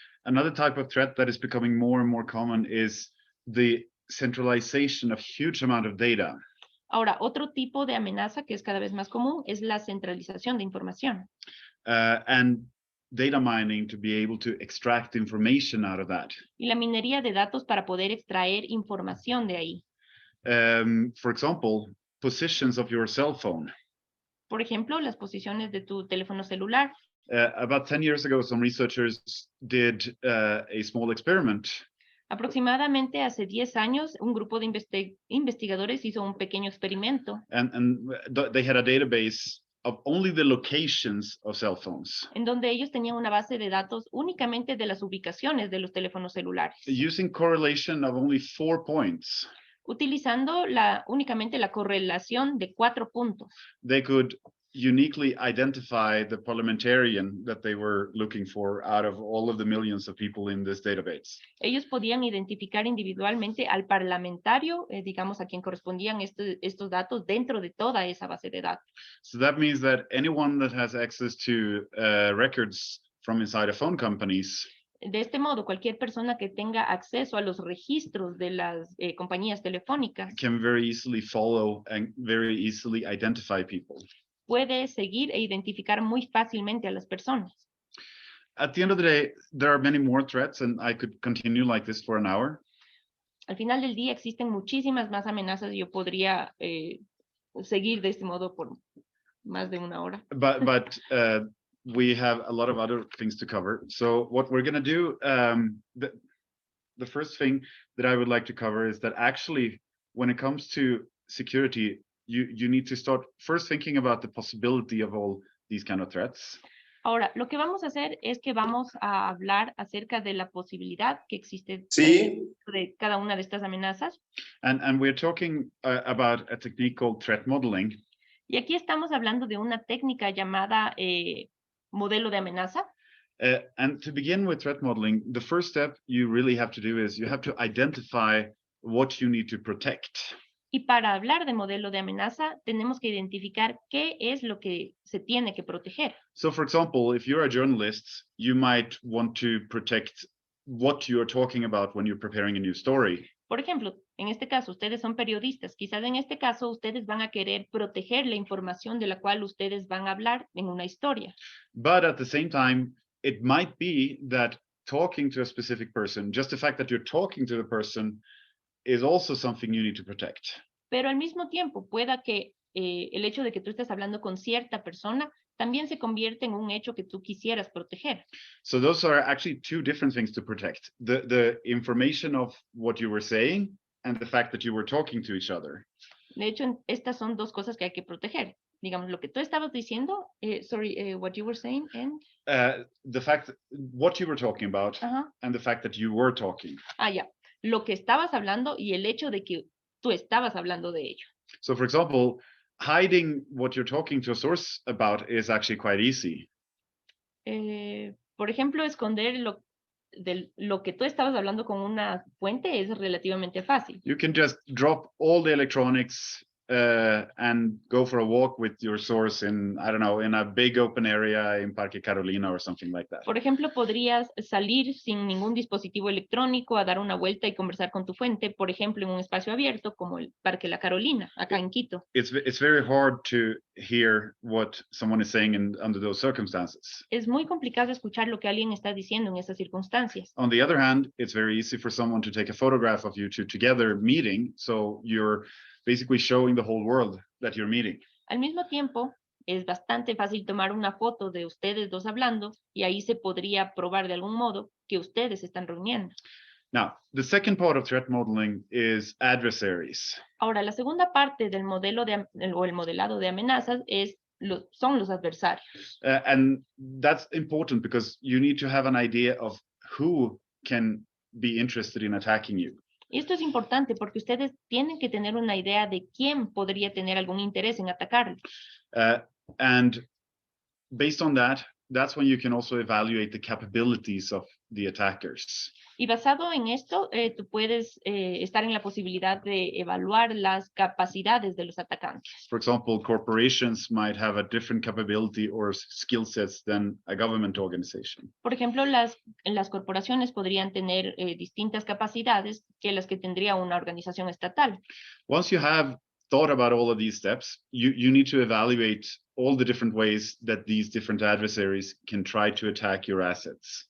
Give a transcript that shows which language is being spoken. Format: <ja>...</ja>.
<en>Another type of threat that is becoming more and more common is the centralization of huge amount of data.</en> <es>Ahora, otro tipo de amenaza que es cada vez más común es la centralización de información.</es> <en>And data mining to be able to extract information out of that.</en> <es>Y la minería de datos para poder extraer información de ahí.</es> <en>For example, positions of your cell phone.</en> <es>Por ejemplo, las posiciones de tu teléfono celular.</es> <en>About 10 years ago, some researchers did a small experiment.</en> <es>Aproximadamente hace 10 años, un grupo de investigadores hizo un pequeño experimento.</es> <en>And they had a database of only the locations of cell phones.</en> <es>En donde ellos tenían una base de datos únicamente de las ubicaciones de los teléfonos celulares.</es> <en>Using correlation of only 4 points.</en> <es>Utilizando únicamente la correlación de 4 puntos.</es> <en>They could uniquely identify the parliamentarian that they were looking for out of all of the millions of people in this database.</en> <es>Ellos podían identificar individualmente al parlamentario, digamos, a quien correspondían estos datos dentro de toda esa base de datos.</es> <en>So that means that anyone that has access to records from inside of phone companies</en> <es>De este modo, cualquier persona que tenga acceso a los registros de las compañías telefónicas</es> <en>can very easily follow and very easily identify people.</en> <es>puede seguir e identificar muy fácilmente a las personas.</es> <en>At the end of the day, there are many more threats, and I could continue like this for an hour.</en> <es>Al final del día existen muchísimas más amenazas y yo podría seguir de este modo por más de una hora.</es> <en>But we have a lot of other things to cover. So what we're going to do, the first thing that I would like to cover is that actually, when it comes to security, you need to start first thinking about the possibility of all these kind of threats.</en> <es>Ahora, lo que vamos a hacer es que vamos a hablar acerca de la posibilidad que existe de cada una de estas amenazas.</es> <en>And we're talking about a technique called threat modeling.</en> <es>Y aquí estamos hablando de una técnica llamada modelo de amenaza.</es> <en>And to begin with threat modeling, the first step you really have to do is you have to identify what you need to protect.</en> <es>Y para hablar de modelo de amenaza, tenemos que identificar qué es lo que se tiene que proteger.</es> <en>So, for example, if you're a journalist, you might want to protect what you're talking about when you're preparing a new story.</en> <es>Por ejemplo, en este caso, ustedes son periodistas. Quizás en este caso, ustedes van a querer proteger la información de la cual ustedes van a hablar en una historia.</es> <en>But at the same time, it might be that talking to a specific person, just the fact that you're talking to the person, is also something you need to protect.</en> <es>Pero al mismo tiempo, pueda que el hecho de que tú estés hablando con cierta persona también se convierte en un hecho que tú quisieras proteger.</es> <en>So those are actually two different things to protect. The information of what you were saying and the fact that you were talking to each other.</en> <es>De hecho, estas son dos cosas que hay que proteger. Digamos, lo que tú estabas diciendo,</es> <en>what you were saying, and... The fact, what you were talking about, and the fact that you were talking.</en> <es>Ah, ya. Lo que estabas hablando y el hecho de que tú estabas hablando de ello.</es> <en>So, for example, hiding what you're talking to a source about is actually quite easy.</en> <es>Por ejemplo, esconder lo que tú estabas hablando con una fuente es relativamente fácil.</es> <en>You can just drop all the electronics and go for a walk with your source in, I don't know, in a big open area in Parque Carolina or something like that.</en> <es>Por ejemplo, podrías salir sin ningún dispositivo electrónico a dar una vuelta y conversar con tu fuente, por ejemplo, en un espacio abierto como el Parque La Carolina, acá en Quito.</es> <en>It's very hard to hear what someone is saying under those circumstances.</en> <es>Es muy complicado escuchar lo que alguien está diciendo en esas circunstancias.</es> <en>On the other hand, it's very easy for someone to take a photograph of you two together meeting, so you're basically showing the whole world that you're meeting.</en> <es>Al mismo tiempo, es bastante fácil tomar una foto de ustedes dos hablando y ahí se podría probar de algún modo que ustedes están reuniendo.</es> <en>Now, the second part of threat modeling is adversaries.</en> <es>Ahora, la segunda parte del modelo o el modelado de amenazas son los adversarios.</es> <en>And that's important because you need to have an idea of who can be interested in attacking you.</en> <es>Y esto es importante porque ustedes tienen que tener una idea de quién podría tener algún interés en atacarlos.</es> <en>And based on that, that's when you can also evaluate the capabilities of the attackers.</en> <es>Y basado en esto, tú puedes estar en la posibilidad de evaluar las capacidades de los atacantes.</es> <en>For example, corporations might have a different capability or skill sets than a government organization.</en> <es>Por ejemplo, las corporaciones podrían tener distintas capacidades que las que tendría una organización estatal.</es> <en>Once you have thought about all of these steps, you need to evaluate all the different ways that these different adversaries can try to attack your assets.</en>